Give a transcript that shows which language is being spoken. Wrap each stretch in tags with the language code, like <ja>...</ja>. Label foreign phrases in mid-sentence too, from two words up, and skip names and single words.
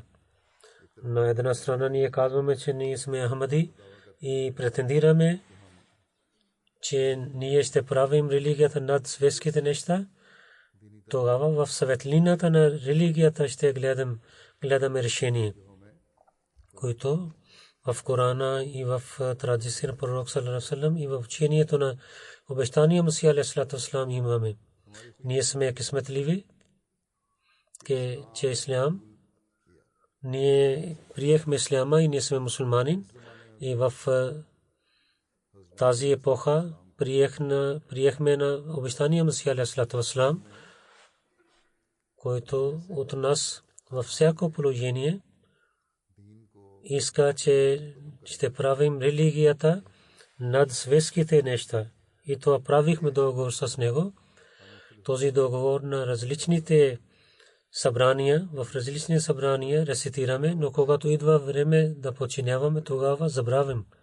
<bg>На една страна ние казваме, че ние сме Ахмади и претендираме, че ние ще правим религията над светските неща. Тогава в светлината на религията ще гледаме решение, които в Корана и в традицията на пророк</bg> <ar>صلى الله عليه وسلم</ar> <bg>и в учението на обещания Масия</bg> <ar>عليه السلام</ar> <bg>имаме. Ние сме късметливи, че ислям, ние приехме исляма и ние сме мусулмани и в тази епоха приехме на обещания Масия</bg> <ar>عليه السلام,</ar> <bg>който от нас във всяко положение иска, че ще правим религията над светските неща. И това правихме договор с него. Този договор на различните събрания, в различни събрания рецитираме, но когато идва време да починяваме, тогава забравим.</bg>